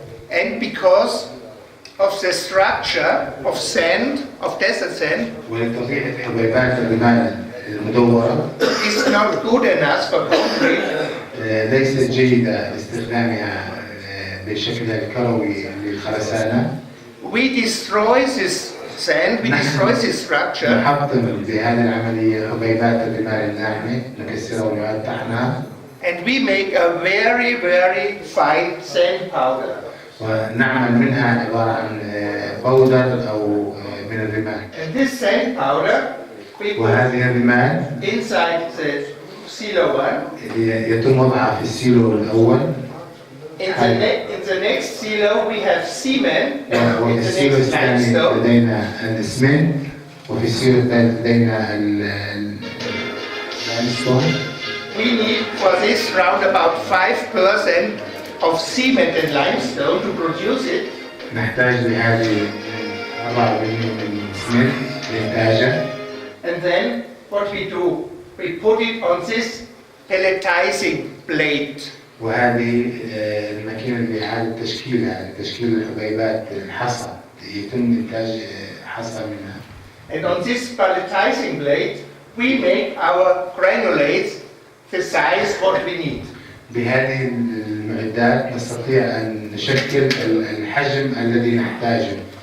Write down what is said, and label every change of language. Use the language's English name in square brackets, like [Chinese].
[English] And because of the structure of sand, of desert sand, [Arabic] ولطبيعة حبيبات الرمال المدورة [English] is not good enough for concrete. [Arabic] ليست جيدة لاستخدامها بشكلها الكروي للخرسانة. [English] We destroy this sand, we destroy this structure, [Arabic] نحطم بهذه العملية حبيبات الرمال الناعمة، نكسرها ونعاد طحنها. [English] and we make a very, very fine sand powder. [Arabic] ونعمل منها عبارة عن بودر أو من الرمال. [English] And this sand powder, we put [Arabic] وهذه الرمال [English] inside the silo one. [Arabic] يتم وضعها في السيلو الأول. [English] In the next silo we have cement. [Arabic] وفي [English] In the [Arabic] السيلو [English] next [Arabic] الثاني [English] limestone. [Arabic] لدينا الإسمنت، وفي السيلو الثالث لدينا اللايمستون. [English] We need for this round about 5% of cement and limestone to produce it. [Arabic] نحتاج لهذه 4% من الإسمنت لإنتاجها. [English] And then what we do, we put it on this pelletizing plate. [Arabic] وهذه الماكينة لإعادة تشكيلها لتشكيل الحبيبات الحصى، يتم إنتاج حصى منها. [English] And on this pelletizing plate, we make our granulates the size what we need. [Arabic] بهذه المعدات نستطيع أن نشكل الحجم الذي نحتاجه.